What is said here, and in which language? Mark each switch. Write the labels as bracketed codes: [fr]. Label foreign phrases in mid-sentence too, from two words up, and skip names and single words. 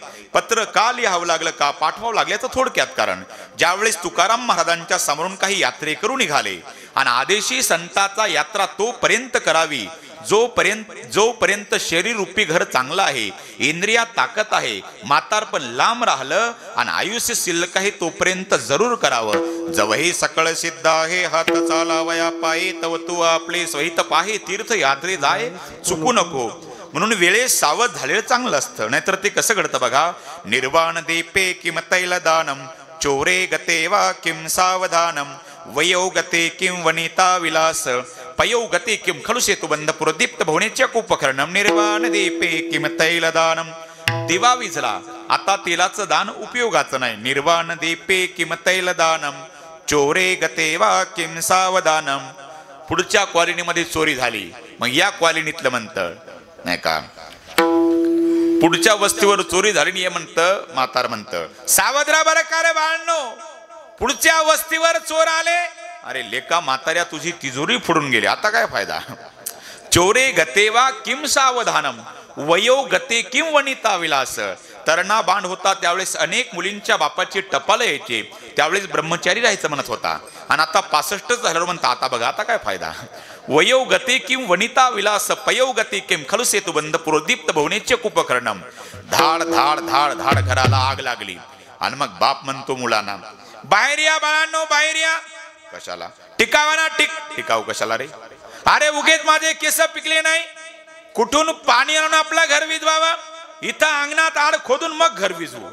[mr] पत्र का लिहावं लागलं, का पाठवावं लागल्याचं थोडक्यात कारण, ज्यावेळेस तुकाराम महाराजांच्या समोरून काही यात्रेकरू निघाले आणि आदेशी संताचा यात्रा तोपर्यंत करावी जोपर्यंत शरीर रूपी घर चांगलं आहे, इंद्रियात ताकद आहे, म्हातारपण लांब राहिलं आणि आयुष्य शिल्लक आहे तोपर्यंत जरूर करावं. जवही सकळ सिद्ध आहे, हात चालावया पाये, तव तू आपले सहित पाहे, तीर्थ यात्रे जाय चुकू नको. म्हणून वेळेस सावध झालेलं चांगलं असतं, नाहीतर ते कसं घडतं बघा. [sa] निर्वाण दीपे किम तैलदानम, चोरे गते वा किम सावधानम, वयो गते किम वनिता विलास, पयौ गती किम खलु सेतुबंध पुरदीप्त भुवनेच्या कुपकर्णम निर्वाण दीपे किम तैलदानम. [mr] दिवा विझला, आता तेलाचं दान उपयोगाचं नाही. [sa] निर्वाण दीपे किम तैलदानम चोरे गते वा किम सावधानम. [mr] पुढच्या कॉलनीमध्ये चोरी झाली, मग या कॉलनीतलं म्हणतं नाही का, पुढच्या वस्तीवर चोरी झाली नाही म्हणतं, म्हातार म्हणतं सावध राहा बरं का रे बाळांनो, पुढच्या वस्तीवर चोर आले. अरे लेका म्हाताऱ्या तुझी तिजोरी फोडून गेली, आता काय फायदा. [sa] चोरे गते वा किम सावधानम वयो गते किम वनिता विलास. [mr] तरणा बांड होता त्यावेळेस अनेक मुलींच्या बापाची टपाल यायची, त्यावेळेस ब्रह्मचारी राहायचं म्हणत होता. आणि आता 65 झाल्यावर म्हणता आता बघा आता काय फायदा. [sa] वयो गते किम वनिता विलास पयो गती किम खलु सेतुबंध पुरोदीप्त भुवनेचे कुपकर्णम. [mr] धाड धाड धाड धाड घराला आग लागली. आणि मग बाप म्हणतो मुलांना बाहेर या बाळांनो बाहेर या. कशाला? टिकावा ना. टिकाव कशाला रे? अरे उगेच माझे केस पिकले नाही, कुठून पाणी आणून आपला घर विझवावा, इथं अंगणात आड खोदून मग घर विझवू.